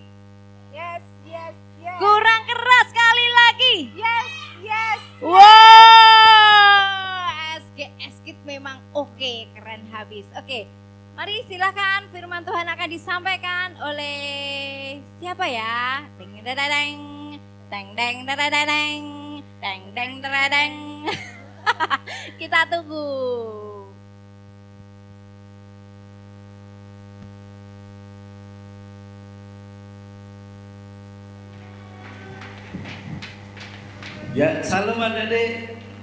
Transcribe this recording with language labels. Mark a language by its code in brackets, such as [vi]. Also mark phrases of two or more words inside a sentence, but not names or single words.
[en] yes, yes, yes, [id] Kurang keras sekali lagi. [en] yes, yes. [id] Wow, Eskit memang oke, keren habis. Oke, mari silakan firman Tuhan akan disampaikan oleh siapa ya? Deng dadadeng, deng deng dadadeng, deng deng dadadeng. Kita tunggu. Ya, salam adik-adik.